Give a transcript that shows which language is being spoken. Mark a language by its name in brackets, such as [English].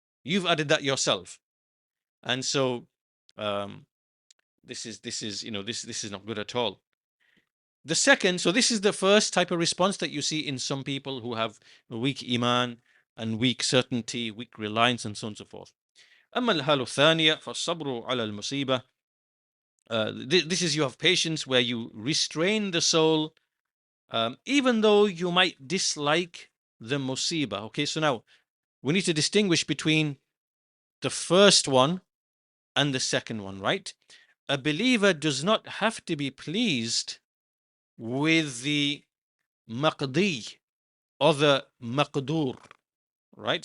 [English] You've added that yourself. And so um, this is not good at all. The second, so this is the first type of response that you see in some people who have weak iman and weak certainty, weak reliance, and so on and so forth. [Arabic] أما الحالة الثانية فالصبر على المصيبة. [English] This is, you have patience where you restrain the soul, even though you might dislike the musibah. Okay, so now we need to distinguish between the first one and the second one, right? A believer does not have to be pleased with the maqdi or the maqdur, right?